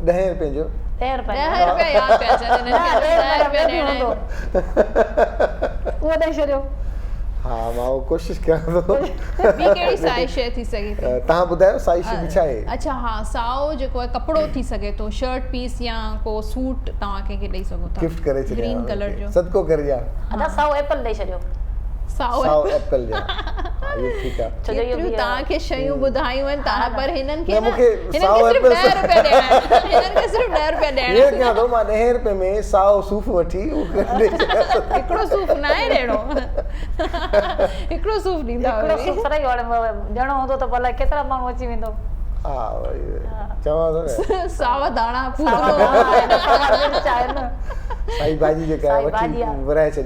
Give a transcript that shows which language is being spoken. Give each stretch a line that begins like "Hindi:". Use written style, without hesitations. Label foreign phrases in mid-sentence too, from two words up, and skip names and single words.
Sindhi: 10 रुपए जो। 10 रुपए यादि पिया अचनि, 10 रुपया ॾियणा आहिनि, उहो ॾेई छॾियो। हा, मां उहो कोशिशि कयां थो। ॿी कहिड़ी साई शइ थी सघे थी? तव्हां ॿुधायो साई शइ छा आहे? अच्छा, हा, साओ जेको आहे कपिड़ो थी सघे थो,
English: shirt piece
Sindhi: या को सूट तव्हां कंहिंखे ॾेई सघो था, गिफ्ट करे छॾियो,
English: green colour
Sindhi: जो सदको करे ॾियां। अदा साओ एप्पल ॾेई छॾियो। साओ एप्पल जा
Urdu: یہ ٹھیک ہے
Sindhi: केतिरियूं तव्हांखे शयूं ॿुधायूं आहिनि तव्हां पर हिननि खे मूंखे साओ एप्पल हिननि खे सिर्फ़ु 10 रुपया ॾियणा
Urdu: یہ کیا دو
Sindhi: मां 10 रुपए में साओ सूफ़ वठी हिकिड़ो सूफ़ न आहे ॾियणो हिकिड़ो सूफ़ ॾींदा हिकिड़ो सूफ़ फ्राई ॾियणो हूंदो त भला केतिरा माण्हू अची वेंदो चवां थो न सावा दाणा साई भाॼी जेका आहे वठी विराए छॾियां